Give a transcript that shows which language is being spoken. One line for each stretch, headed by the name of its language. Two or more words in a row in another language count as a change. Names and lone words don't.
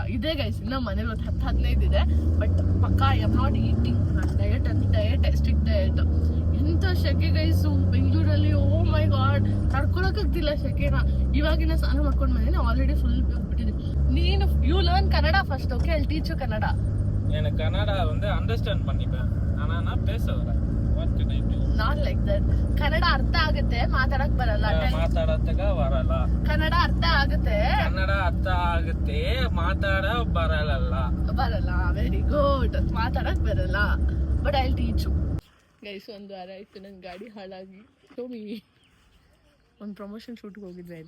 Kannada: ಇದೇ ಗೈಸ್, ಇನ್ನು ಮನೇಲಿ ಒಂದು 10-15 ಇದೆ. ಬಟ್ ಪಕ್ಕಾ
English: I am not eating.
Kannada: ಡಯಟ್ ಅಂದ್ರೆ ಡಯಟ್,
English: strict diet.
Kannada: ಎಂಥ ಶೆಕೆ ಗೈಸು ಬೆಂಗಳೂರಲ್ಲಿ.
English: oh my god,
Kannada: ತಡ್ಕೊಳಕ್ಕಾಗ್ತಿಲ್ಲ ಶೆಕೆನ. ಇವಾಗಿನ ಸ್ನಾನ ಮಾಡ್ಕೊಂಡು ಬಂದಿನಿ,
English: already full
Kannada: ಬಿಟ್ಟಿದ್ದೀನಿ.
English: ನೀನು you learn Kannada first. okay, I teach you Kannada.
Tamil: எனக்கு கன்னடா வந்து அண்டர்ஸ்டாண்ட் பண்ணிப்பேன், ஆனா நான் பேச வரேன்.
English: What can I do? Not like that.
Kannada: ಕನ್ನಡ ಅರ್ಥ ಆಗುತ್ತೆ, ಮಾತಾಡಕ್ ಬರಲ್ಲ. ಮಾತಾಡತ್ತಗ ಬರಲ್ಲ. ಕನ್ನಡ ಅರ್ಥ ಆಗುತ್ತೆ, ಕನ್ನಡ ಅರ್ಥ ಆಗುತ್ತೆ, ಮಾತಾಡ ಬರಲ್ಲ.
English: very good.
Kannada: ಮಾತಾಡಕ್ ಬರಲ್ಲ,
English: but I teach you guys.
Kannada: 1 ವಾರ ಆಯ್ತು ನನ್ನ ಗಾಡಿ ಹಾಳಾಗಿ. ಟೋಮಿ ಒಂದು
English: promotion shoot
Kannada: ಹೋಗಿದ್ವಿ ಆಯಿತಾ.